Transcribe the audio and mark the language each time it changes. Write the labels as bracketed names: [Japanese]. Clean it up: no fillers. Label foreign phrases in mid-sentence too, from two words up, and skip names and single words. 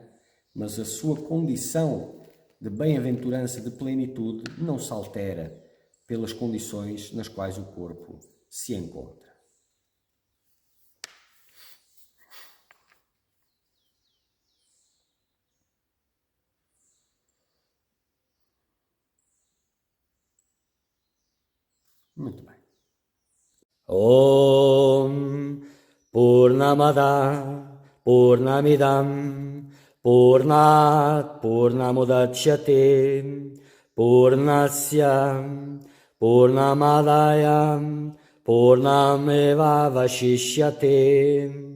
[Portuguese] Mas a sua condição de bem-aventurança, de plenitude, não se altera pelas condições nas quais o corpo se encontra. Muito bem. [Sanskrit] ॐ पूर्णमदः पूर्णमिदं पूर्णात् पूर्णमुदच्यते पूर्णस्य पूर्णमादाय पूर्णमेव अवशिष्यते.